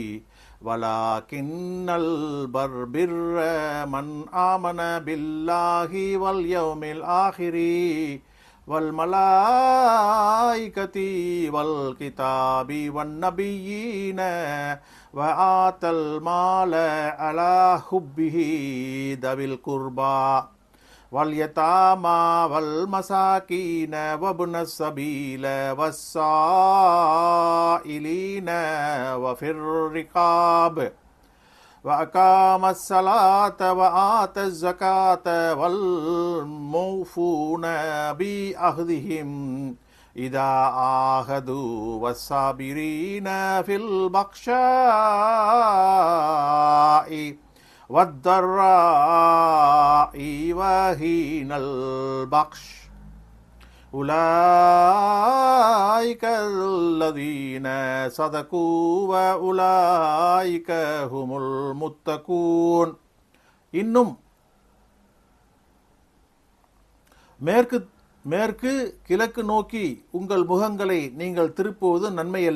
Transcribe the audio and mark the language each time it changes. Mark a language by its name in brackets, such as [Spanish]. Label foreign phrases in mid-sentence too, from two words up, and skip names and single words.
[Arabic] ولكن البر من آمن بالله واليوم الآخر والملائكة والكتاب والنبيين وآتى المال على حبه ذوي القربى واليتامى والمساكين وابن السبيل والسائلين وفي الرقاب وَأَقَامَ الصَّلَاةَ وَآتَى الزَّكَاةَ وَالْمُوفُونَ بِعَهْدِهِمْ إِذَا عَاهَدُوا وَالصَّابِرِينَ فِي الْبَأْسَاءِ وَالضَّرَّاءِ وَحِينَ الْبَأْسِ أولئك الذين صدقوا وأولئك هم المتقون. [Tamil] இன்னும் மேற்கு கிழக்கு நோக்கி உங்கள் முகங்களை நீங்கள் திருப்புவது நன்மையல்ல.